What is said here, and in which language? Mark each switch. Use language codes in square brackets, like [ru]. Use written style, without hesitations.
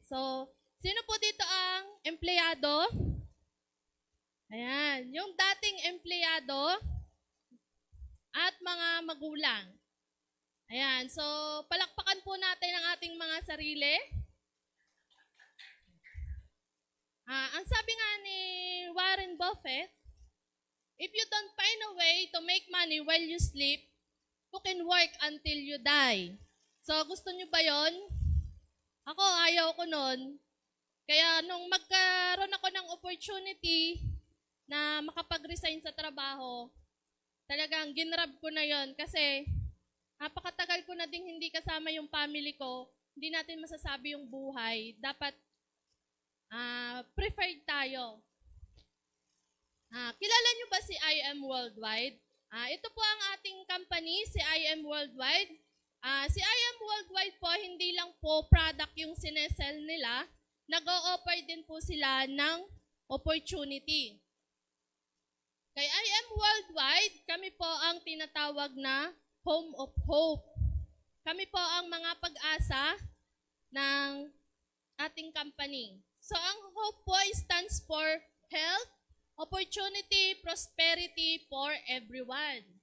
[tl] So, sino po dito ang empleyado? Ayan, yung dating empleyado at mga magulang. Ayan, so palakpakan po natin ang ating mga sarili. [en] Ang sabi nga ni Warren Buffett, if you don't find a way to make money while you sleep, you can work until you die. [tl] So, gusto nyo ba yon? Ako, ayaw ko nun. Kaya nung magkaroon ako ng opportunity na makapag-resign sa trabaho, talagang ginrab ko na yon kasi napakatagal ko na ding hindi kasama yung family ko. Hindi natin masasabi yung buhay. Dapat preferred tayo. Kilala nyo ba si IM Worldwide? Ito po ang ating company, si IM Worldwide. Si IM Worldwide po, hindi lang po product yung sinesell nila, nag-o-offer din po sila ng opportunity. Kay IM Worldwide, kami po ang tinatawag na Home of Hope. Kami po ang mga pag-asa ng ating company. So, ang hope po stands for health, opportunity, prosperity for everyone.